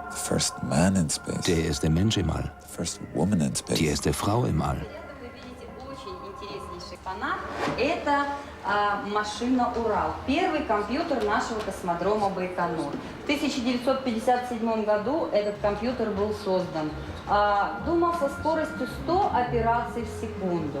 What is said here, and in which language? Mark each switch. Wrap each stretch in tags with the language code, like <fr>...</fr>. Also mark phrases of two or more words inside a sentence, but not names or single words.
<en>first man in space.</en> <de>Der erste Mensch im All.</de> <en>The first woman in space.</en> <de>Die erste Frau im All.</de> <ru>Это машина «Урал», первый компьютер нашего космодрома Байконур. В 1957 году этот компьютер был создан. Думал со скоростью 100 операций в секунду.</ru>